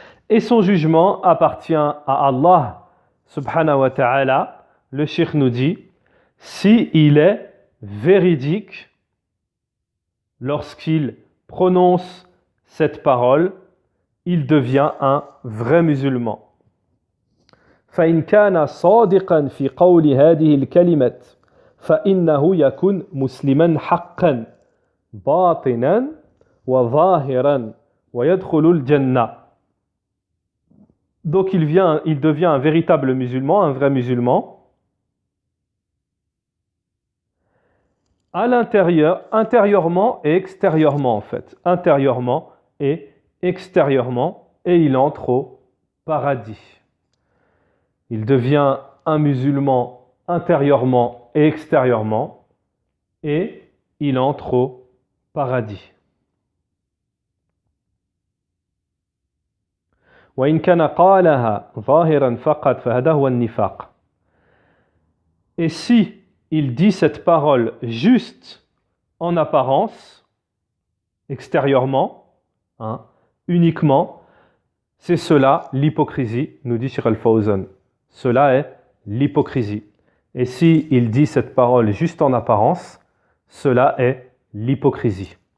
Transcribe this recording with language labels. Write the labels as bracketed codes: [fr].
[fr] Et son jugement appartient à Allah subhanahu wa ta'ala. Le cheikh nous dit, si il est véridique lorsqu'il prononce cette parole, il devient un vrai musulman. [ar] فإن كان صادقا في قول هذه الكلمة فإنه يكون مسلما حقا باطنا وظاهرا ويدخل الجنة. [fr] Donc il devient un véritable musulman, un vrai musulman, à l'intérieur, intérieurement et extérieurement en fait, intérieurement et extérieurement, et il entre au paradis. Il devient un musulman intérieurement et extérieurement, et il entre au paradis. [ar] وإن كان قالها ظاهرا فقط فهذا هو النفاق. [fr] Et si il dit cette parole juste en apparence, extérieurement, uniquement, c'est cela l'hypocrisie, nous dit Cheikh Al-Fawzan. Cela est l'hypocrisie. Et si il dit cette parole juste en apparence, cela est l'hypocrisie.